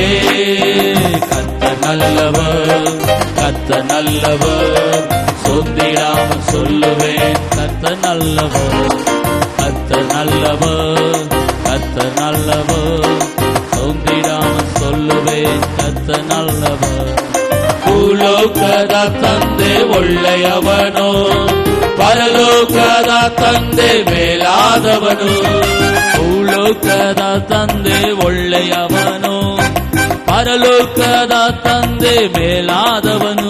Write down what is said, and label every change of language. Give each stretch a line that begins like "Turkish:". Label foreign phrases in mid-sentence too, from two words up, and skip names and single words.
Tamil: கர்த்தர் நல்லவர், கர்த்தர் நல்லவர், சோர்ந்திடாமல் சொல்லுவேன் கர்த்தர் நல்லவர், கர்த்தர் நல்லவர், கர்த்தர் நல்லவர், சோர்ந்திடாமல் சொல்லுவேன் கர்த்தர் நல்லவர்.
Kannada: ಭೂಲೋಕದ ತಂದೆ ಒಳ್ಳೆಯವನು, ಪರಲೋಕದ ತಂದೆ ಮೇಲಾದವನು. ಭೂಲೋಕದ ತಂದೆ ಒಳ್ಳೆಯವನು, ಪರಲೋಕದ ತಂದೆ ಮೇಲಾದವನು.